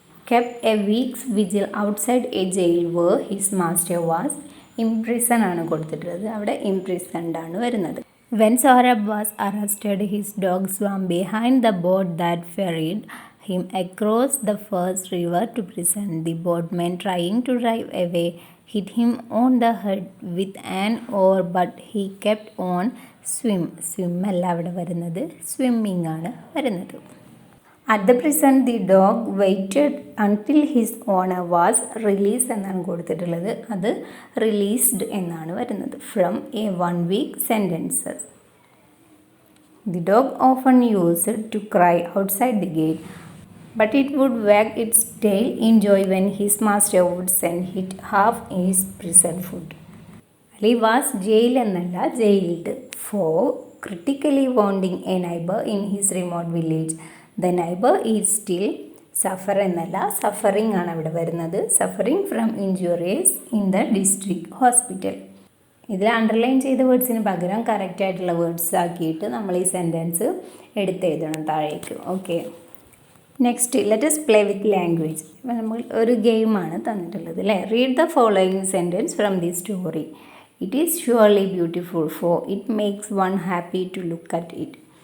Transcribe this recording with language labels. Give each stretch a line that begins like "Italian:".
English: kept a week's vigil outside a jail where his master was imprison
Malayalam: ആണ് കൊടുത്തിട്ടുള്ളത്, അവിടെ imprisoned ആണ് വരുന്നത്.
English: When Sorab was arrested his dog swam behind the boat that ferried him across the first river to prison. The boatman trying to drive away hit him on the head with an oar, but he kept on swim
Malayalam: അല്ല അവിടെ വരുന്നത്, swimming ആണ് വരുന്നത്.
English: At the prison the dog waited until his owner was released
Malayalam: എന്നാണ് കൊടുത്തിട്ടുള്ളത്, അത്
English: released
Malayalam: എന്നാണ് വരുന്നത്.
English: From a 1 week sentences. The dog often used to cry outside the gate, but it would wag its tail in joy when his master would send it half his prison food. He was jailed എന്നല്ല jailed for critically wounding a neighbor in his remote village. The neighbor is still suffer എന്നല്ല suffering
Malayalam: ആണ് അവിടെ വരുന്നത്,
English: suffering from injuries in the district hospital.
Malayalam: ഇതിൽ underline ചെയ്ത വേർഡ്സിന് പകരം കറക്റ്റായിട്ടുള്ള words ആക്കിയിട്ട് നമ്മൾ ഈ സെൻറ്റൻസ് എടുത്തെഴുതണം താഴേക്ക്.
English: Okay, next let's play with language.
Malayalam: ഇപ്പം നമ്മൾ ഒരു ഗെയിമാണ് തന്നിട്ടുള്ളത് അല്ലേ.
English: Read the following sentence from the story. It is surely beautiful for it makes one happy to look at it.